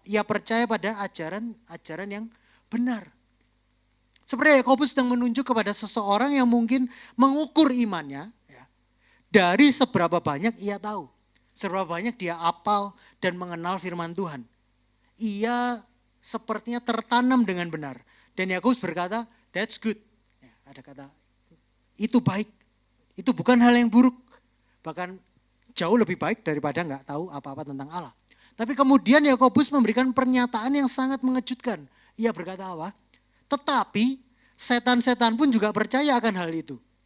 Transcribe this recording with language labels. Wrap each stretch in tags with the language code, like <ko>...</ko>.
<id>Ia percaya pada ajaran yang benar. Seperti Yakobus sedang menunjuk kepada seseorang yang mungkin mengukur imannya ya, dari seberapa banyak ia tahu. Seberapa banyak dia hafal dan mengenal firman Tuhan. Ia sepertinya tertanam dengan benar. Dan Yakobus berkata,</id> <en>that's good.</en> <id>Ya, ada kata, itu baik. Itu bukan hal yang buruk. Bahkan jauh lebih baik daripada nggak tahu apa-apa tentang Allah. Tapi kemudian Yakobus memberikan pernyataan yang sangat mengejutkan. Ia berkata apa? Tetapi setan-setan pun juga percaya akan hal itu.</id>